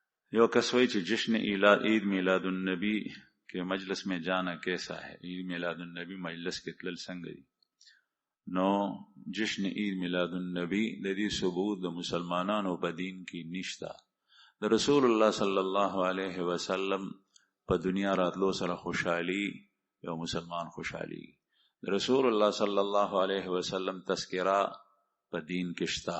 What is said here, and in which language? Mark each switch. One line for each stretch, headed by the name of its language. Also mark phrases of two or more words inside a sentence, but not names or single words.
Pashto: یو کس وایي چې جشن عید میلاد النبی کې
Urdu: مجلس میں جانا کیسا ہے،
Pashto: عید میلاد النبی مجلس کې تلل څنګه دي؟ نو جشن عید میلاد النبی د دې ثبوت د مسلمانانو په دین کې نشته. د رسول الله
Arabic: صلی الله علیه وسلم
Pashto: په دنیا راتلو سره خوشحالي یو مسلمان خوشحالي. د رسول الله
Arabic: صلی الله علیه وسلم
Pashto: تذکرہ په دین کې شته.